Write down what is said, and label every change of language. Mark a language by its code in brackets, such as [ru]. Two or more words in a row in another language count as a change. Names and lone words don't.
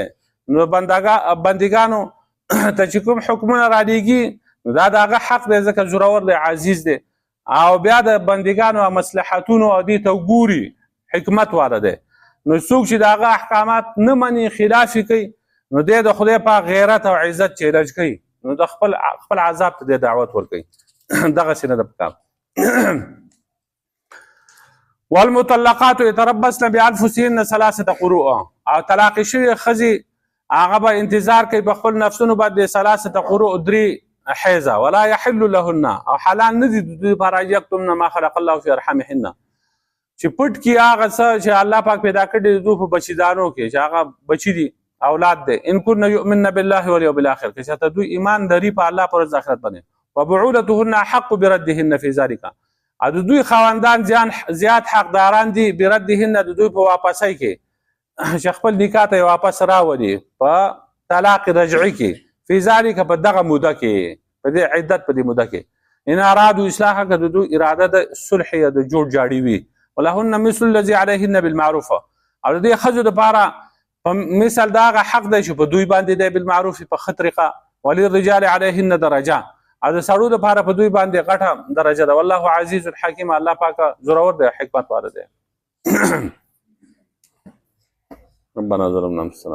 [ps] نو بندګانو ته چې کوم حکمونه رالیږي نو دا د هغه حق دی ځکه زورور دی عزیز دی او بیا د بندګانو او مصلحتونو او دې ته وګوري حکمت والا دی. نو څوک چې د هغه احکامات نه مني خلاف یې کوي نو دی د خدای پاک غیرت او عزت چیلنج کوي نو د خپل عذاب ته دی دعوت ورکوي دغسې نه ده پکار. [ar] والمطلقات يتربصن بانفسهن ثلاثه قروء [ps] او طلاق شوی ښځې هغه به انتظار کوي په خپل نفسونو باندې [ar] ثلاثه قروء [ps] درې حیضه [ar] ولا يحل لهن [ps] او حلال نه دي د دوی لپاره [ar] یکتمن ما خلق الله فی ارحامهن [ps] چې پټ کی هغه څه چې الله پاک پیدا کړي دوی په بچیدانو کې چې هغه بچی دي اولاد دي [ar] ان كن يؤمن بالله واليوم الاخر [ps] که چاته دوی ایمان لري په الله پر ورځ آخرت باندې [ar] وبعولتهن حق بردهن في ذلك [ps] ا دوی خواندان زیات حقداران دي بردهن د دوی په واپسۍ کې چې خپل نکاح ته واپس راوړي په طلاق رجعي کې [ar] في ذلك [ps] په دغه موده کې په دې عدت په دې موده کې [ar] ان ارادوا اصلاح [ps] که دوی اراده د صلح یا د جوړ جاړي وي [ar] ولهن مثل الذي عليهن بالمعروف [ps] او دې خزو د پاره مثل داغه حق دی چې په دوی باندې دی بالمعروف په خطرقه [ar] وللرجال عليهن درجه [ps] او د سړو د پاره په دوی باندې غټه درجه ده [ar] والله عزیز الحکیم [ps] الله پاک زورور دی حکمت والا دی [ar] ربنا ظلمنا انفسنا